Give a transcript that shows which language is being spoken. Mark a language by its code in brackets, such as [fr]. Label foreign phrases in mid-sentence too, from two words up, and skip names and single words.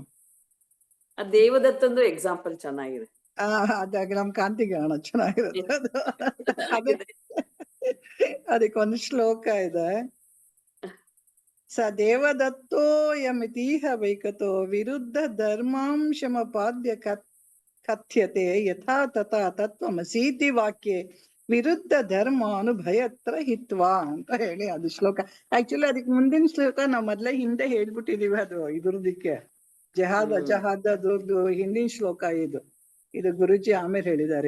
[kn] ಆ ದೇವದತ್ತಂದು ಎಕ್ಸಾಂಪಲ್ ಚೆನ್ನಾಗಿದೆ. ಅದಾಗ ನಮ್ ಕಾಂತಿಗಾಣ ಚೆನ್ನಾಗಿರುತ್ತೆ ಅದು. ಅದಕ್ಕೊಂದು ಶ್ಲೋಕ ಇದೆ. [sa] ಸ ದೇವದತ್ತೋ ಯಮಿತೀಹ ವೈಕತೋ ವಿರುದ್ಧ ಧರ್ಮಾಂಶಮಪಾದ್ಯ ಕಥ್ಯತೆ ಯಥಾ ತಥಾ ತತ್ವಮಸೀತಿ ವಾಕ್ಯೆ ವಿರುದ್ಧ ಧರ್ಮ ಅನುಭಯತ್ರ ಹಿತ್ವಾ [kn] ಅಂತ ಹೇಳಿ ಅದು ಶ್ಲೋಕ. ಆಕ್ಚುಲಿ ಅದಕ್ಕೆ ಮುಂದಿನ ಶ್ಲೋಕ ನಾವ್ ಮೊದ್ಲೇ ಹಿಂದೆ ಹೇಳ್ಬಿಟ್ಟಿದೀವಿ. ಅದು ಇದ್ರದಕ್ಕೆ [sa] ಜಹಾದ್ ಅಜಹಾದ್ [kn] ಅದ್ರದ್ದು ಹಿಂದಿನ ಶ್ಲೋಕ ಇದು ಗುರುಜಿ ಆಮೇಲೆ ಹೇಳಿದ್ದಾರೆ.